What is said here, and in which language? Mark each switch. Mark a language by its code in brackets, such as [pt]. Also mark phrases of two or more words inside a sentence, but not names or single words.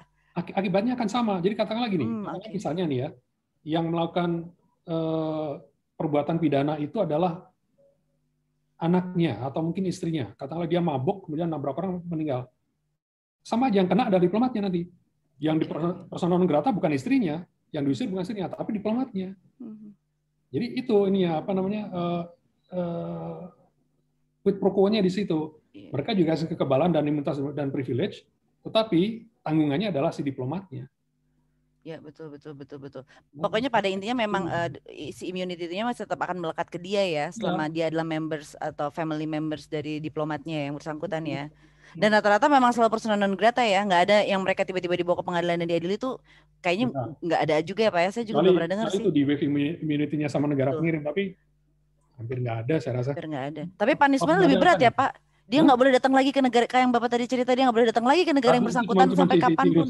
[id] Akibatnya akan sama. Jadi katakanlah gini, Okay. misalnya nih ya, yang melakukan perbuatan pidana itu adalah anaknya atau mungkin istrinya. Katakanlah dia mabuk kemudian nabrak orang meninggal. Sama aja yang kena ada diplomatnya nanti. Yang di [la] persona non grata [id] bukan istrinya, yang diusir bukan istrinya, tapi diplomatnya. Jadi itu ini ya apa namanya [la] quid pro quo-nya [id] di situ. Mereka juga kasih kekebalan dan imunitas dan privilege, tetapi tanggungannya adalah si diplomatnya. Ya betul. Pokoknya pada intinya memang si immunity-nya masih tetap akan melekat ke dia ya, selama dia adalah members atau [en] family members [id] dari diplomatnya yang bersangkutan ya. Dan rata-rata memang selalu [la] persona non grata [id] ya, nggak ada yang mereka tiba-tiba dibawa ke pengadilan dan diadili itu kayaknya nggak ada juga ya Pak ya, saya juga belum pernah dengar sih. Itu di [en] wave immunity-nya [id] sama negara pengirim, tapi hampir nggak ada saya rasa. Hampir nggak ada. Tapi punishment lebih berat ya Pak. Dia nggak boleh datang lagi ke negara, kayak yang Bapak tadi cerita, dia nggak boleh datang lagi ke negara yang bersangkutan sampai kapanpun.